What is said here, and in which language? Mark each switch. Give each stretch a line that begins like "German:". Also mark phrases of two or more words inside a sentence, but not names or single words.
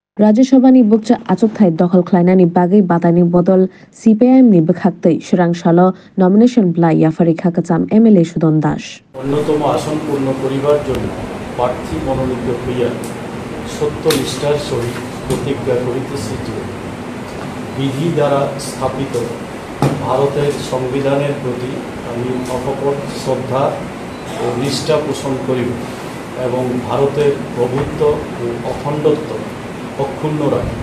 Kok Borok: राज्यसभा नि bukcha achuk thai dokhol khlainani bagai batani bodol CPIM ni bukhaktei surang shalo nomination blai yafari khakacham MLA Sudon Das
Bangla: অন্যতম আসনপূর্ণ করিবার জন্য প্রার্থী মনোনীত হইয়া সত্যনিষ্ঠার সহিত প্রতিজ্ঞা করিতেছি যে বিধি দ্বারা স্থাপিত ভারতের সংবিধানের প্রতি আমি অকপট শ্রদ্ধা ও নিষ্ঠা পোষণ করিব এবং ভারতের প্রভুত্ব ও অখণ্ডত্ব অক্ষুণ্ণ রাখিব।